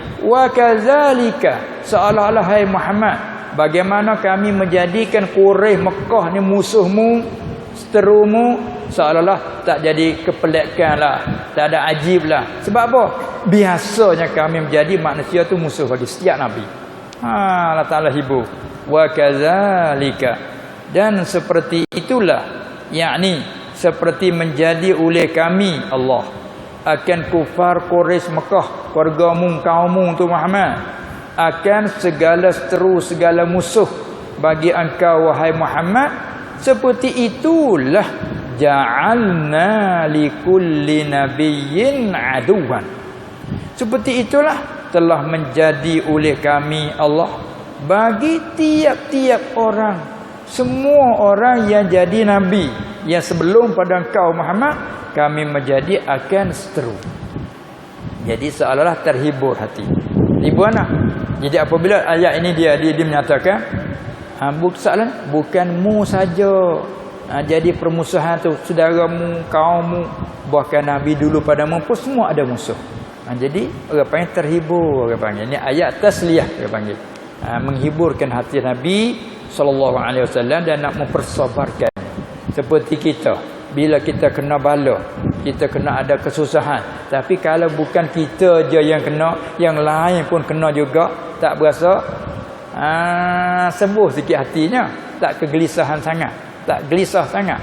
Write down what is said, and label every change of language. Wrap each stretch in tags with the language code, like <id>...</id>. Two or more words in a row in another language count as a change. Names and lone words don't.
<ar>Wa kadzalika,</ar> <ms>seolah-olah hai Muhammad, bagaimana kami menjadikan Quraisy Mekah ni musuhmu, seterumu, seolah-olah tak jadi kepelekan lah, tak ada ajib lah. Sebab apa? Biasanya kami menjadi manusia tu musuh bagi setiap Nabi. Allah Ta'ala hibur.</ms> <ar>Wa kadzalika,</ar> <ms>dan seperti itulah, yakni seperti menjadi oleh kami Allah akan kufar Quraisy Mekah, keluargamu, kaummu tu Muhammad, akan segala seteru, segala musuh bagi engkau wahai Muhammad. Seperti itulah</ms> <ar>ja'alna likulli nabiyyin aduwan.</ar> <ms>Seperti itulah telah menjadi oleh kami Allah bagi tiap-tiap orang, semua orang yang jadi nabi yang sebelum pada engkau Muhammad, kami menjadi akan seteru. Jadi seolah-olah terhibur hati. Hibur mana? Jadi apabila ayat ini dia menyatakan bukanmu saja jadi permusuhan tu, saudaramu, kaummu, bahkan Nabi dulu padamu pun semua ada musuh. Jadi orang panggil terhibur, orang panggil. Ini ayat tasliyah orang panggil. Menghiburkan hati Nabi SAW dan nak mempersabarkan. Seperti kita, bila kita kena bala, kita kena ada kesusahan, tapi kalau bukan kita je yang kena, yang lain pun kena juga, tak berasa sembuh sikit hatinya, tak kegelisahan sangat, tak gelisah sangat.</ms>